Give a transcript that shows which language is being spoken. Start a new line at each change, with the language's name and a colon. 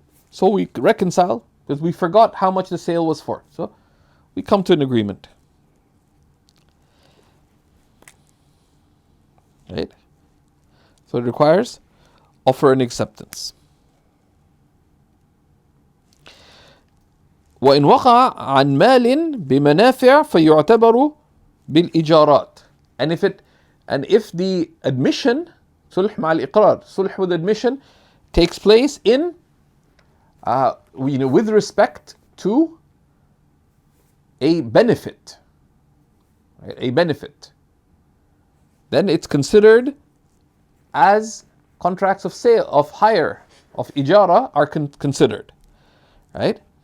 English: So we reconcile because we forgot how much the sale was for. So we come to an agreement. Right? So it requires offer and acceptance.
Arabic: وإن وقع عن مال بمنافع فيعتبر بالإيجارات.
English: And if the admission, sulh
Arabic: مع الإقرار,
English: sulh with admission, takes place in with respect to a benefit, right? A benefit, then it's considered as contracts of sale, of hire, of ijara are considered, right?